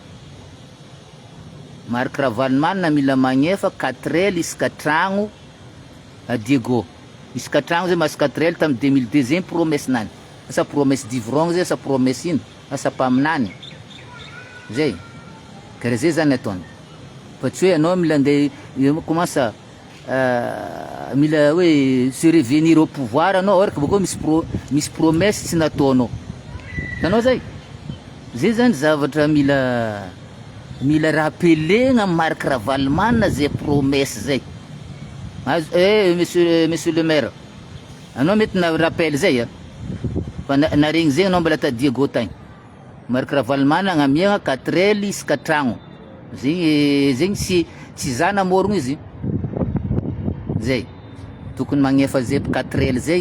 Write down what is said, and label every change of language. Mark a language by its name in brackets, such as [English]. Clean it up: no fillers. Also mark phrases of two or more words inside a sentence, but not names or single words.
[Malagasy] Marc Ravalomanana mila magnefa 4 ela isaka tragno a Diego isaka tragno zay mahazo 4 ela tamin'ny 2002 zegny promesse nany asa [French] promesse d'ivrogny [Malagasy] zay asa promesse ino asa mpaminany zay karaha zay zany ataony fa tsy hoe anao mila andeha commence mila hoe [French] se revenir au pouvoir [Malagasy] anao oraka bako misy promesse tsy nataonao tanao zay zany zavatra mila rappelena Marc Ravalomanana zay promesse zay [French] monsieur le maire [Malagasy] anao mety na rappel zay fa naregny zegny anao mbola ta Diego tagny Marc Ravalomanana agnamiagna 4 ela isaka tragno zegny tsy za namorogno izy zay tokony magnefa zay 4 ela zay